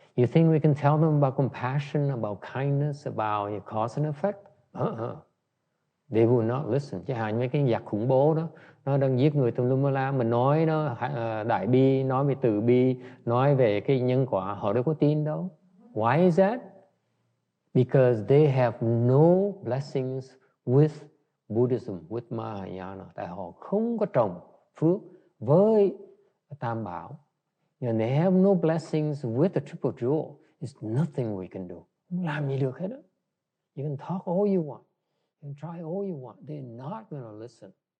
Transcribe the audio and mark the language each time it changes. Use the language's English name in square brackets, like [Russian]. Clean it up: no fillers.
[English] You think we can tell them about compassion, about kindness, about cause and effect? They will not listen. [Vietnamese] Chẳng hạn mấy cái giặc khủng bố đó, nó đang giết người tùm lum la, mình nói nó đại bi, nói về từ bi, nói về cái nhân quả, họ đâu có tin đâu. [English] Why is that? Because they have no blessings with Buddhism, with Mahayana. [Vietnamese] Tại họ không có trồng phước với Tam Bảo. [English] And they have no blessings with the Triple Jewel. There's nothing we can do. [Vietnamese] Không làm gì được hết đó. [English] You can talk all you want. You can try all you want. They're not going to listen.